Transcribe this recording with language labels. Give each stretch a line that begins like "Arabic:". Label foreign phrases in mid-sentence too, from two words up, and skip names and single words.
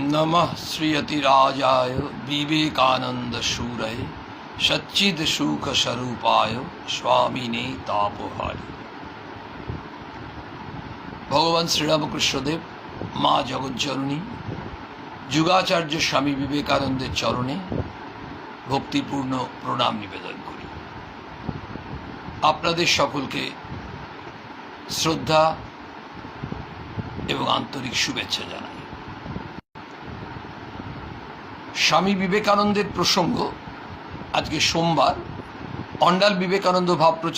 Sanskrit: नमः श्रीयतिराजाय विवेकानंद शूरय सच्चिद सुख स्वरूपाय स्वामिने तापहारी।
Bangla: ভগবান শ্রীরামকৃষ্ণদেব মা জগজ্জননী যুগাচার্য স্বামী বিবেকানন্দের চরণে ভক্তিপূর্ণ প্রণাম নিবেদন করি। আপনাদের সকলকে শ্রদ্ধা এবং আন্তরিক শুভেচ্ছা জানাই। স্বামী বিবেকানন্দের প্রসঙ্গ আজকে সোমবার অন্ডাল বিবেকানন্দ ভাবপ্রচার